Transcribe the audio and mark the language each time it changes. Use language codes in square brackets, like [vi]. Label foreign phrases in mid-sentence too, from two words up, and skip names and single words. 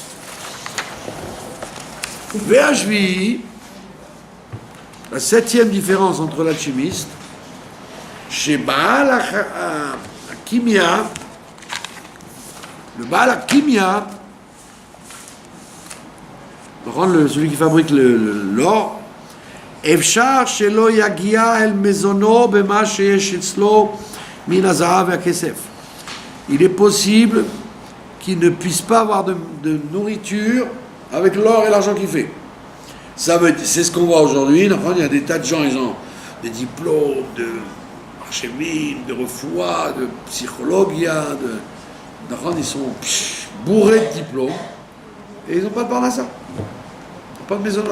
[fr] VHVI, la septième différence entre l'alchimiste, chez [he] בעל כימיה, [fr] le [he] בעל כימיה, [fr] Celui qui fabrique l'or, [he] אפשר שלא יגיע אל מזונו במה שיש אצלו מן הזהב והכסף. [fr] Il est possible qu'il ne puisse pas avoir de nourriture avec l'or et l'argent qu'il fait. C'est ce qu'on voit aujourd'hui. Il y a des tas de gens, ils ont des diplômes de archémine, de refoua, de psychologia, ils sont bourrés de diplômes et ils n'ont pas de parnassa, pas de maisonnote.